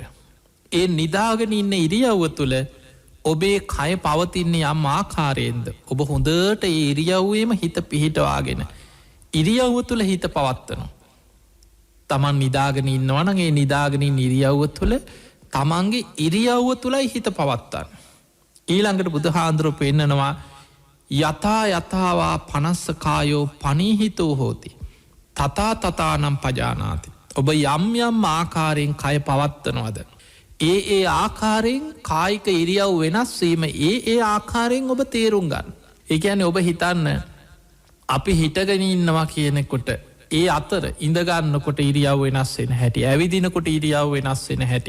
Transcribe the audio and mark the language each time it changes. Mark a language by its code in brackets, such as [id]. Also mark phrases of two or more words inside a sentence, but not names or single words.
[si] ඒ නිදාගෙන ඉන්න ඉරියව්ව තුළ ඔබේ කය පවතින්නේ යම් ආකාරයෙන්ද. ඔබ හොඳට ඒ ඉරියව්වේම හිත පිහිටවාගෙන. ඉරියව්ව තුළ හිත පවත්වනවා. තමන් නිදාගෙන ඉන්නවනගේ නිදාගෙනින් ඉරියව්ව තුළ තමන්ගේ ඉරියව්ව තුළයි හිත පවත්තන්න. ඊළඟට බුදුහාන්දුරුව පෙන්නනවා [pi] යතා යතාවා පනස්සකායෝ පනීහිතෝ හෝති. තතා තතානම් පජානාති. [si] ඔබ යම් යම් ආකාරයෙන් කය පවත්වනවද. ඒ ආකාරයෙන් කායික ඉරියව් වෙනස්වීම ඒ ආකාරයෙන් ඔබ තේරුම් ගන්න. ඒකැන ඔබ හිතන්න අපි හිටගෙන ඉන්නවා කියනෙකොට ඒ අතර ඉඳගන්නකොට ඉරියව් වෙනස්වෙන හැටි ඇවිදිනකොට ඉරියව් වෙනස්වෙන හැටි.